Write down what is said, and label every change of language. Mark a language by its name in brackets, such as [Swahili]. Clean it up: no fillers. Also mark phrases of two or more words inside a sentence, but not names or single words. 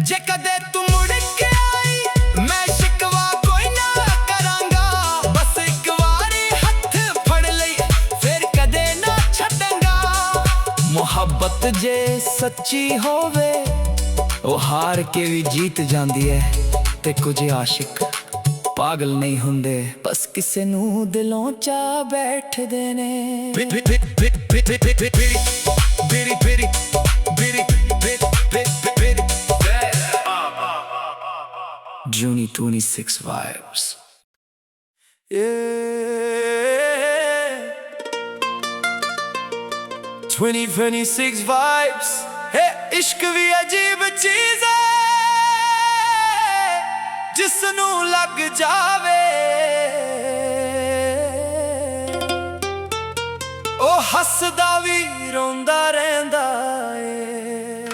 [Punjabi] ਜੇ ਕਦੇ ਤੂੰ ਮੁੜ ਕੇ ਆਈ ਮੈਂ ਸ਼ਿਕਵਾ ਕੋਈ ਨਾ ਕਰਾਂਗਾ, ਬਸ ਇੱਕ ਵਾਰੀ ਹੱਥ ਫੜ ਲਈ ਫਿਰ ਕਦੇ ਨਾ ਛੱਡਾਂਗਾ। ਮੁਹੱਬਤ ਜੇ ਸੱਚੀ ਹੋਵੇ ਓ ਹਾਰ ਕੇ ਭੀ ਜਿੱਤ ਜਾਂਦੀ ਹੈ, ਤੇ ਕੁਝ ਆਸ਼ਿਕ ਪਾਗਲ ਨਹੀਂ ਹੁੰਦੇ ਬਸ ਕਿਸੇ ਨੂੰ ਦਿਲੋਂ ਚਾ ਬੈਠਦੇ ਨੇ। [English] Juni 26 vibes. Yeah. 2026 vibes. [Punjabi] Hey, ਇਸ਼ਕ ਭੀ ਅਜੀਬ ਚੀਜ਼ ਹੈ, ਜਿਸਨੂੰ ਲੱਗ ਜਾਵੇ ਓ ਹੱਸਦਾ ਭੀ ਰੋਂਦਾ ਰਹਿੰਦਾ ਏ।